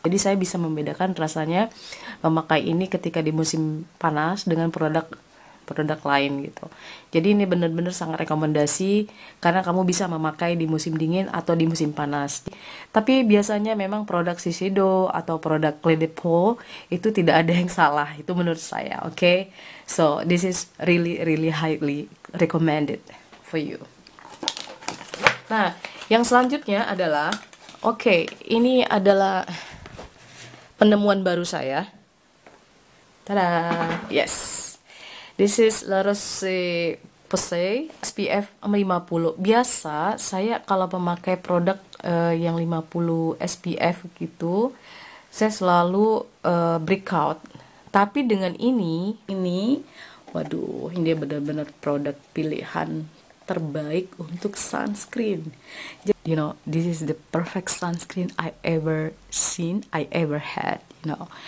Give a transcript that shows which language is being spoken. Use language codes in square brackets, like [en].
[id] Jadi saya bisa membedakan rasanya memakai ini ketika di musim panas dengan produk lain gitu. Jadi ini benar-benar sangat rekomendasi, karena kamu bisa memakai di musim dingin atau di musim panas. Tapi biasanya memang produk Shiseido atau produk Clé de Peau itu tidak ada yang salah, itu menurut saya. Oke. [en] So this is really highly recommended for you. [id] Nah, yang selanjutnya adalah, ini adalah penemuan baru saya. [en] Tada, yes. This is La Roche-Posay SPF 50. [id] Biasa saya kalau memakai produk yang 50 SPF gitu, saya selalu breakout. Tapi dengan ini, waduh, ini benar-benar produk pilihan terbaik untuk sunscreen. [en] You know, this is the perfect sunscreen I ever seen, I ever had, you know.